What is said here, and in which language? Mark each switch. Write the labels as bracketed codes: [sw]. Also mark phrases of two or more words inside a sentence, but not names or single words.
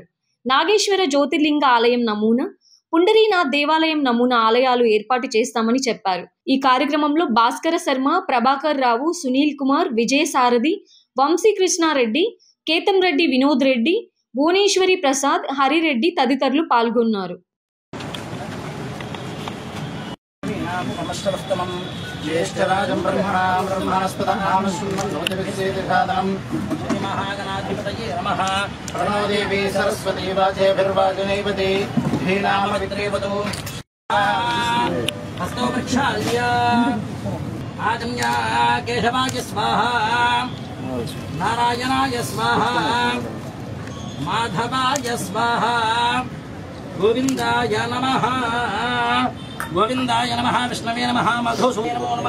[te] నాగేశ్వర జ్యోతిర్లింగ ఆలయం నమూనా, పుండరీనాథ్ దేవాలయం నమూనా ఆలయాలు ఏర్పాటు చేస్తామని చెప్పారు. ఈ కార్యక్రమంలో భాస్కర శర్మ, ప్రభాకర్ రావు, సునీల్ కుమార్, విజయసారథి, వంశీకృష్ణారెడ్డి, కేతం రెడ్డి, వినోద్ రెడ్డి, భువనేశ్వరి ప్రసాద్, హరిరెడ్డి తదితరులు పాల్గొన్నారు. [sa] ज्येष्ठराजं ब्रह्मणास्पदनामश्रुण्वन्नोतिभिर्षेदसादनं श्रीमहागणाधिपतये नमः। प्रणो देवी सरस्वती वाचेभिर्वाचनैवते धीनामवित्रेवतो हस्तो प्रक्षाल्य आजम्य केशवाय स्वाहा, नारायणाय स्वाहा, माधवाय स्वाहा, गोविन्दाय नमः, गोविन्दाय नमः, विष्णवे नमः, मधुसूदने नमो नमः।